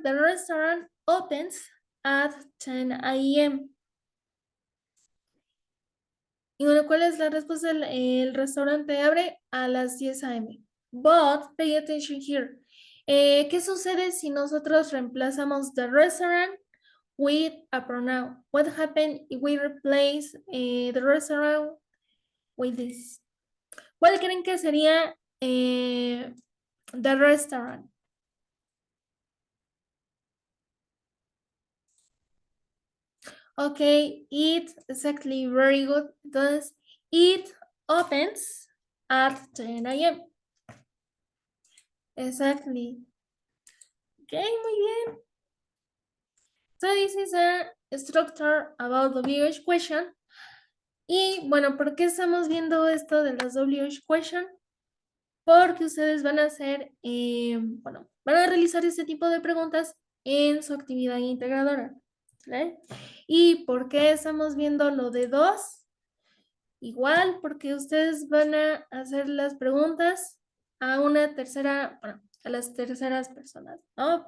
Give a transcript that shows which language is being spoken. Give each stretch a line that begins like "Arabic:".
English: The restaurant opens at 10 a.m.
Spanish: Y bueno, ¿cuál es la respuesta? El restaurante abre a las 10 a.m.
English: But pay attention here.
Spanish: ¿Qué sucede si nosotros reemplazamos
English: the restaurant with a pronoun? What happens if we replace the restaurant with this?
Spanish: ¿Cuál creen que sería
English: the restaurant? Okay, it exactly, very good. Entonces, it opens at 10 a.m. Exactly. Okay,
Spanish: muy bien.
English: So this is a structure about the WH question.
Spanish: Y bueno, ¿por qué estamos viendo esto de las WH question? Porque ustedes van a hacer, bueno, van a realizar este tipo de preguntas en su actividad integradora. ¿Vale? ¿Y por qué estamos viendo lo de dos? Igual, porque ustedes van a hacer las preguntas a una tercera, bueno, a las terceras personas, ¿no?